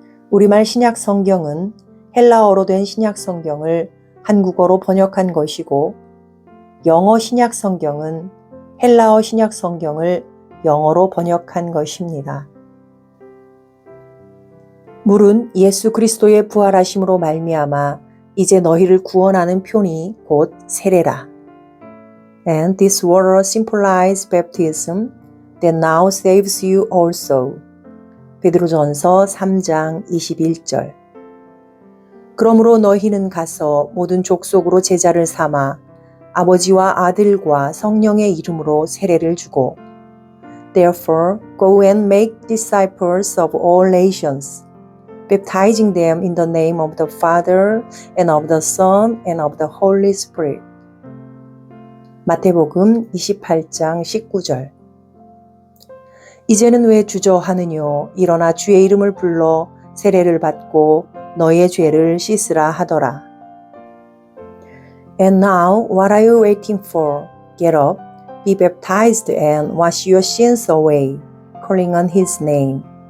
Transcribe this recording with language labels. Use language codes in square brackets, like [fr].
[ko] 우리말 신약 성경은 헬라어로 된 신약 성경을 한국어로 번역한 것이고 영어 신약 성경은 헬라어 신약 성경을 영어로 번역한 것입니다. 물은 예수 그리스도의 부활하심으로 말미암아 이제 너희를 구원하는 표니 곧 세례라. [en] And this water symbolizes baptism that now saves you also. [ko] 베드로전서 3장 21절. 그러므로 너희는 가서 모든 족속으로 제자를 삼아 아버지와 아들과 성령의 이름으로 세례를 주고 [en] Therefore go and make disciples of all nations, baptizing them in the name of the Father and of the Son and of the Holy Spirit. [ko] 마태복음 28장 19절. 이제는 왜 주저하느뇨? 일어나 주의 이름을 불러 세례를 받고 너의 죄를 씻으라 하더라. [en] And now what are you waiting for? Get up, be baptized and wash your sins away, calling on his name.